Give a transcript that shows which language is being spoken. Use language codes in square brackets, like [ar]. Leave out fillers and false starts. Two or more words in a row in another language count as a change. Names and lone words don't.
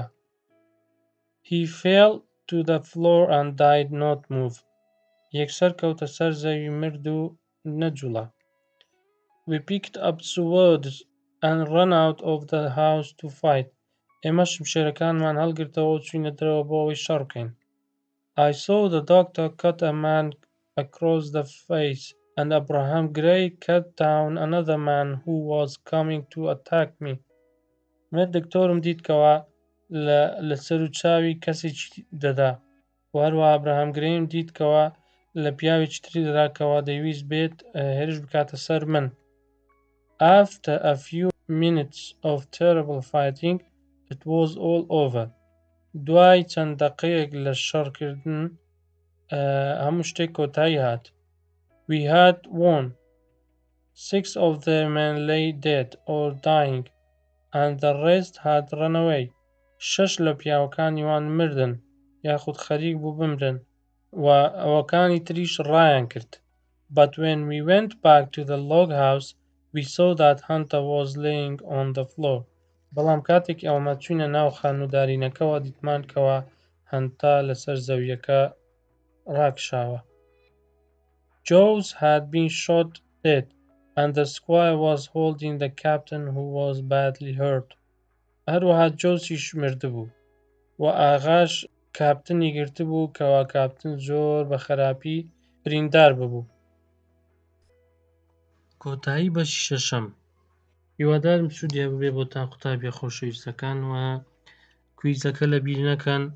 [en] He fell to the floor and died not move. [ckb] یەکسەر کەوتە سەر زەوی مرد و نەجوڵا. [en] We picked up swords and ran out of the house to fight. [ckb] ئێمە شمشێرەکانمان هەڵگرتەوە و چووینە دەرەوە بۆ ئەوەی شەڕ بکەین. [en] I saw the doctor cut a man across the face and Abraham Gray cut down another man who was coming to attack me. [ckb] من دکتۆرم دیت کەوا لە سەر و چاوی کەسێکی دەدا و هەروەها ئەبراهام گرەیم دیت کەوا لە پیاوێکی تری دەدا کەوا دەیویست بێت هێرش بکاتە سەر من. [en] After a few minutes of terrible fighting, it was all over. [ckb] دوای چەند دەقەیەک لە شەڕکردن هەموو شتێک کۆتایی هات. [en] We had won. 6 of their men lay dead or dying, and the rest had run away. [ckb] 6 لە پیاوەکانی وان مردن یاخود خەریک بوو بمرن و ئەوەکانی تریش ڕایان کرد. [en] But when we went back to the log house, we saw that Hunter was laying on the floor. [ckb] بەڵام کاتێک ئێمە چووینە ناو خانوودارینەکەەوە دیتمان کەوا هەنتا لەسەر زەویەکە ڕاکشاوە. [en] Jaws had been shot dead, and the squire was holding the captain who was badly hurt. [ckb] هەروەها جۆسیش مردبوو و ئاغاش کاپتنی گرتبوو کەوا کاپتن زۆر بە خراپی بریندار ببوو. کۆتایی بەشی شەشەم. هیوادارم سوودیا ببێ بۆتان قوتابیە خۆشەویستەکان و کویزەکە لە بیر نەکەن.